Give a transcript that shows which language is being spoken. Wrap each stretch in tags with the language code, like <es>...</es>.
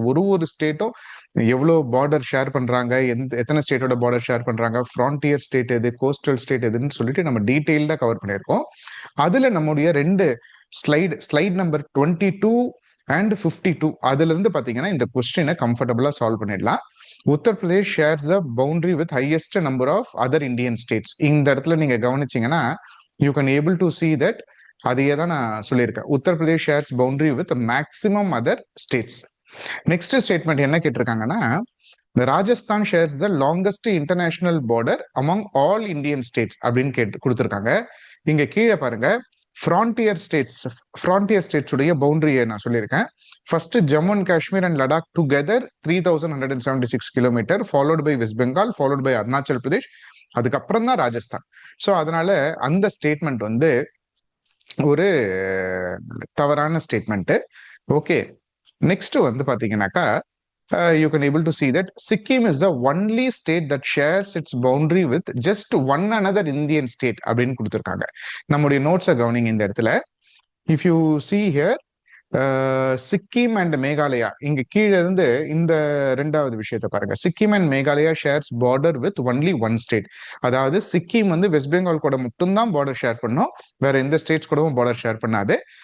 <ta>ஒரு ஸ்டேட்டும் எவ்வளோ border share பண்றாங்க, எத்தனை ஸ்டேட்டோட பார்டர் ஷேர் பண்றாங்க, ஃப்ரான்டியர் ஸ்டேட் எது, கோஸ்டல் ஸ்டேட் எதுன்னு சொல்லிட்டு நம்ம டீட்டெயில்டா கவர் பண்ணியிருக்கோம். அதுல நம்முடைய 2 ஸ்லைட் நம்பர் 22 and 52 அதுல இருந்து பாத்தீங்கன்னா இந்த கொஸ்டினை கம்ஃபர்டபுளா சால்வ் பண்ணிடலாம்.</ta> <en>Uttar Pradesh shares a boundary with highest number of other Indian states.</en> <ta>இந்த இடத்துல நீங்க கவனிச்சீங்கன்னா</ta> <en>you can able to see that</en> <ta>அதையே தான் நான் சொல்லியிருக்கேன்.</ta> <en>Uttar Pradesh shares boundary with maximum other states.</en> <ta>Next statement என்ன கேட்டிருக்காங்கன்னா</ta> <en>the Rajasthan shares the longest international border among all Indian states</en> <ta>அப்படின்னு கொடுத்துருக்காங்க. இங்க கீழே பாருங்க ஃப்ரான்டியர் ஸ்டேட்ஸ் உடைய பவுண்டரியை நான் சொல்லியிருக்கேன்.</ta> <en>first Jammu and Kashmir and Ladakh together 3176 kilometre, followed by West Bengal, followed by Arunachal Pradesh,</en> <ta>அதுக்கப்புறம் தான்</ta> <en>Rajasthan.</en> <ta>ஸோ அதனால அந்த ஸ்டேட்மெண்ட் வந்து ஒரு தவறான ஸ்டேட்மெண்ட். ஓகே, நெக்ஸ்ட் வந்து பாத்தீங்கன்னாக்கா</ta> <en>you can able to see that Sikkim is the only state that shares its boundary with just one another Indian state</en> <ta>அப்படின்னு கொடுத்துருக்காங்க. நம்முடைய நோட்ஸை கவனிங்க இந்த இடத்துல.</ta> <en>if you see here</en> <ta>Sikkim and Meghalaya, இங்க கீழே இருந்து இந்த ரெண்டாவது விஷயத்த பாருங்க. Sikkim and Meghalaya</ta> <en>Shares border with only one state.</en> <ta>அதாவது சிக்கிம் வந்து வெஸ்ட் பெங்கால் கூட மட்டும்தான் பார்டர் ஷேர் பண்ணும், வேற எந்த ஸ்டேட்ஸ் கூடவும் பார்டர் ஷேர் பண்ணாது.</ta>